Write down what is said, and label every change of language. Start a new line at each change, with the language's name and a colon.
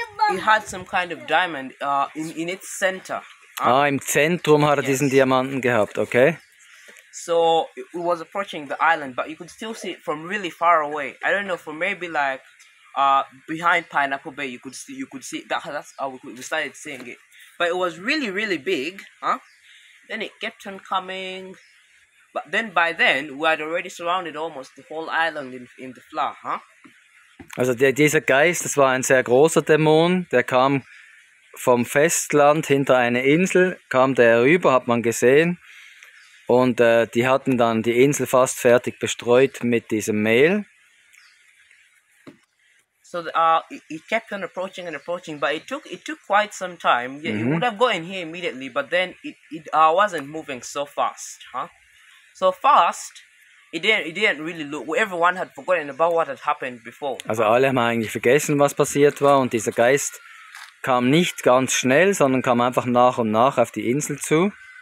English: It had some kind of diamond in its center.
German: Im Zentrum hat er diesen Diamanten gehabt, okay?
English: So it was approaching the island, but you could still see it from really far away. I don't know, from maybe like behind Pineapple Bay, you could see it. That's how we started seeing it. But it was really big, Then it kept on coming. But then by then, we had already surrounded almost the whole island in the flour,
German: Also dieser Geist, das war ein sehr großer Dämon, der kam vom Festland hinter eine Insel, kam der rüber, hat man gesehen. Und die hatten dann die Insel fast fertig bestreut mit diesem Mehl.
English: So it kept on approaching, but it took quite some time. Yeah, it would have gotten here immediately, but then it wasn't moving so fast, So fast, it didn't really look. Everyone had forgotten about what had happened before.
German: Also alle haben eigentlich vergessen, was passiert war, und dieser Geist kam nicht ganz schnell, sondern kam einfach nach und nach auf die Insel zu.